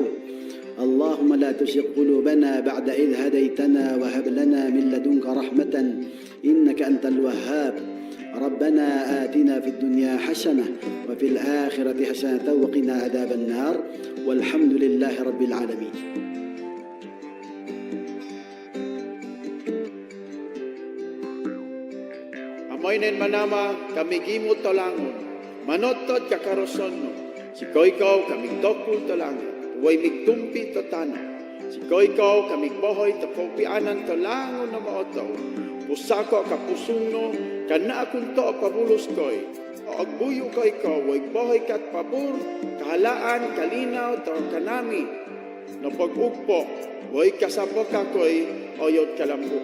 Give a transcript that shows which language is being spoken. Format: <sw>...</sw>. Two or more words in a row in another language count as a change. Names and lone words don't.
<ar>اللهم لا تزغ قلوبنا بعد إذ هديتنا وهب لنا من لدنك رحمة إنك أنت الوهاب. ربنا آتنا في الدنيا حسنة وفي الآخرة حسنة وقنا عذاب النار والحمد لله رب العالمين.</ar> <msm>Amoynen manama kami gimot tolangon, manotod kakaroson no, si koikaw kami dokul tolangon, huway migtumpi to tano, si koikaw kami bohoy to kaupianan tolangon na maotaw, pusako kapusong no, kana akong to pabulos koy, o agbuyo koikaw, huway bohoy kat pabur, kahalaan, kalinaw, to kanami, no pag-ugpo, huway kasabo ka koy, oyot kalambuk.</msm>